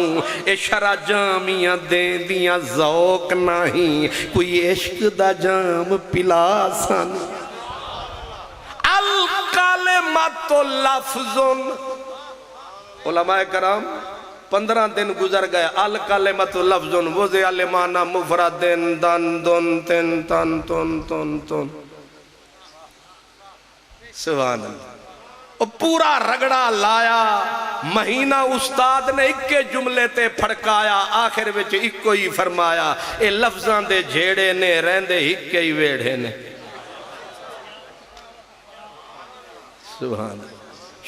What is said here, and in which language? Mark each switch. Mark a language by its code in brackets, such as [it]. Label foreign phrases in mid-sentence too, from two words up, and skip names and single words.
[pa] ਏ ਸ਼ਰਾ ਜਾਮੀਆਂ ਦੇਂਦੀਆਂ ਜ਼ੌਕ ਨਹੀਂ, ਕੋਈ ਇਸ਼ਕ ਦਾ ਜਾਮ ਪਿਲਾ ਸਾਨੂੰ। [ar] الكلمةُ لفظٌ. [ur] علمائے کرام 15 دن گزر گئے. [ar] الكلمةُ لفظٌ وُضع لمعنى مفردٍ دَن دُن تِن تَن تُن تُن تُن. سبحان الله. [pa] ਪੂਰਾ ਰਗੜਾ ਲਾਇਆ, ਮਹੀਨਾ ਉਸਤਾਦ ਨੇ ਇੱਕੇ ਜੁਮਲੇ ਤੇ ਫੜਕਾਇਆ, ਆਖ਼ਿਰ ਵਿੱਚ ਇੱਕੋ ਹੀ ਫ਼ਰਮਾਇਆ ਏ ਲਫ਼ਜ਼ਾਂ ਦੇ ਝੇੜੇ ਨੇ ਰਹਿੰਦੇ ਇੱਕੇ ਹੀ ਵੇੜੇ ਨੇ। [ar] سبحان الله.